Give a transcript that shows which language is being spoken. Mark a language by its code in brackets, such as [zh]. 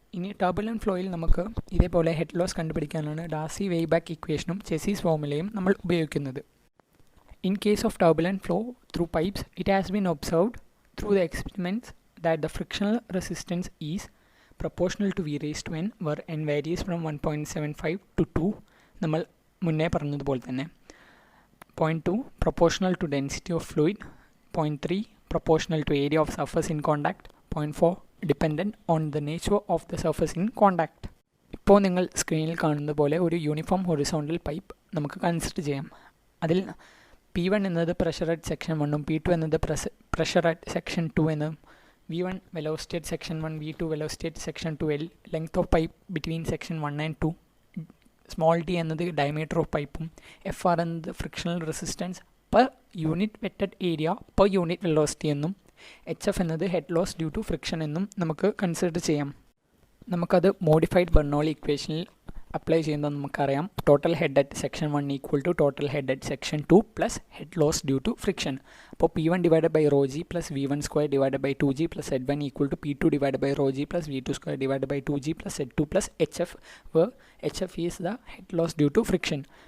[ml] ഇനി ടർബുലന്റ് ഫ്ലോയിൽ നമുക്ക് ഇതേപോലെ ഹെഡ് ലോസ് കണ്ടുപിടിക്കാനാണ് ഡാസി വെയ്ബാക്ക് ഇക്വേഷനും ചെസിസ് ഫോർമുലയും നമ്മൾ ഉപയോഗിക്കുന്നത്. [en] In case of turbulent flow through pipes it has been observed through the experiments that the frictional resistance is proportional to v raised to n where n varies from 1.75 to 2. [ml] നമ്മൾ മുന്നേ പറഞ്ഞതുപോലെ തന്നെ [en] 0.2 proportional to density of fluid, 0.3 proportional to area of surface in contact, 0.4 dependent on the nature of the surface in contact. [ml] ഇപ്പോൾ നിങ്ങൾ സ്ക്രീനിൽ കാണുന്ന പോലെ ഒരു യൂണിഫോം ഹൊറിസോണ്ടൽ പൈപ്പ് നമുക്ക് കൺസിഡർ ചെയ്യാം. [en] അതിൽ P1 എന്നത് pressure at section 1ഉം P2 എന്നത് പ്രഷർ അറ്റ് സെക്ഷൻ 2 എന്നും V1 velocity at section 1, V2 velocity at section 2L, length of pipe between section 1 and 2, small d എന്നത് diameter of pipe, FR എന്നത് frictional resistance per unit wetted area per unit velocity എന്നും HF എന്നത് head loss due to friction എന്നും [ml] നമുക്ക് consider ചെയ്യാം. നമുക്കത് modified Bernoulli ഇക്വേഷനിൽ apply ചെയ്യുന്നത് നമുക്കറിയാം. [en] Total head at section 1 equal to total head at section 2 plus head loss due to friction. അപ്പോൾ P1 divided by rho g plus V1 square divided by 2G plus Z1 equal to P2 divided by rho g plus V2 square divided by 2G plus Z2 plus HF where HF is the head loss due to friction.